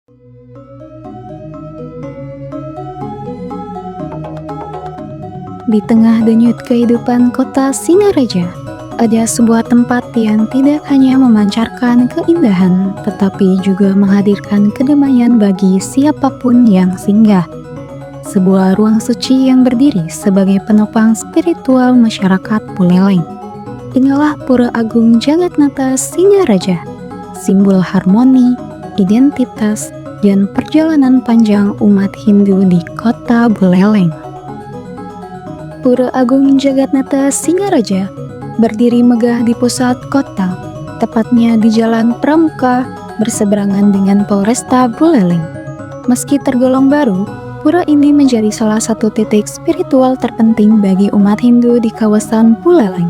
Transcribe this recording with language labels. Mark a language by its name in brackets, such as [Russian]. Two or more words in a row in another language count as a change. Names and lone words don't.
[Indonesian] Di tengah denyut kehidupan kota Singaraja, ada sebuah tempat yang tidak hanya memancarkan keindahan, tetapi juga menghadirkan kedamaian bagi siapapun yang singgah. Sebuah ruang suci yang berdiri sebagai penopang spiritual masyarakat Buleleng. Inilah Pura Agung Jagatnata Singaraja, simbol harmoni, identitas, dan perjalanan panjang umat Hindu di kota Buleleng. Pura Agung Jagatnata Singaraja berdiri megah di pusat kota, tepatnya di Jalan Pramuka berseberangan dengan Polresta Buleleng. Meski tergolong baru, pura ini menjadi salah satu titik spiritual terpenting bagi umat Hindu di kawasan Buleleng.